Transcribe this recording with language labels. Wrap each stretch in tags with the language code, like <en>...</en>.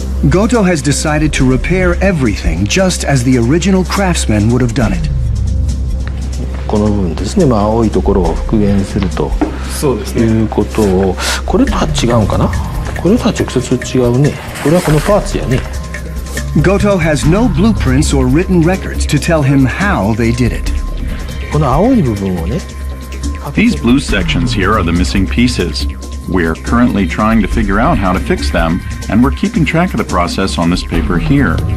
<en>Goto has decided to repair everything just as the original craftsmen would have done it.</en> <ja>この部分ですね、青いところを復元するということを、これとは違うかな、これとは直接違うね、これはこのパーツやね。</ja> <en>Goto has no blueprints or written records to tell him how they did it.</en> <ja>この青い部分をね、</ja> <en>These blue sections here are the missing pieces. We're currently trying to figure out how to fix them, and we're keeping track of the process on this paper here.</en>